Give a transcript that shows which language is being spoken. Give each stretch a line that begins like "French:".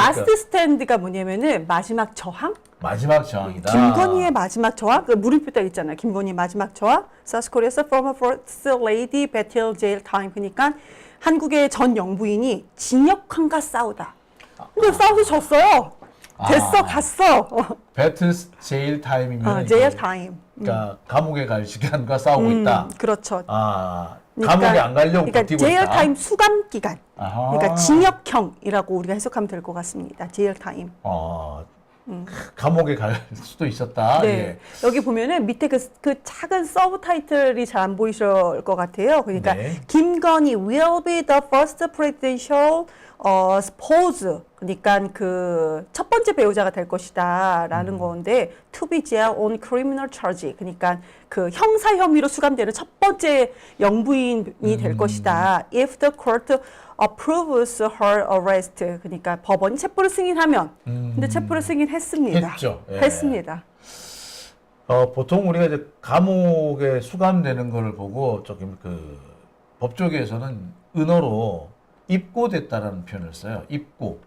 Korean: 라스트 스탠드가 뭐냐면은 마지막 저항? 마지막 저항이다. 김건희의 마지막 저항? 물음표 딱 있잖아요. 김건희 마지막 저항.
English: 사우스 코리아에서 former first lady battle jail time.
Korean: 그러니까 한국의 전 영부인이 징역형과 싸우다. 근데 싸워서 졌어요. 됐어, 갔어. 배틀 제일 타임이면
English: jail time.
Korean: 그러니까 감옥에 갈 시간과 싸우고 있다. 그렇죠. 감옥에 안 가려고 그러니까 버티고 제일 있다. 타임 수감 기간. 아하. 그러니까 징역형이라고 우리가 해석하면 될 것 같습니다. 제일 타임. 감옥에 갈 수도 있었다. 네. 예. 여기 보면은 밑에 그 작은 서브 타이틀이 잘 안 보이실 것 같아요. 그러니까 네.
English: 김건희 will be the first presidential spouse.
Korean: 그러니까 첫 번째 배우자가 될 것이다라는 건데 to be jailed on criminal charge. 그러니까 형사 혐의로 수감되는 첫 번째 영부인이 될 것이다.
English: If the court approves her arrest.
Korean: 그러니까 법원이 체포를 승인하면. 근데 체포를 승인했습니다. 했죠. 예. 했습니다. 보통 우리가 이제 감옥에 수감되는 거를 보고 조금 법조계에서는 은어로 입고됐다라는 표현을 써요. 입고.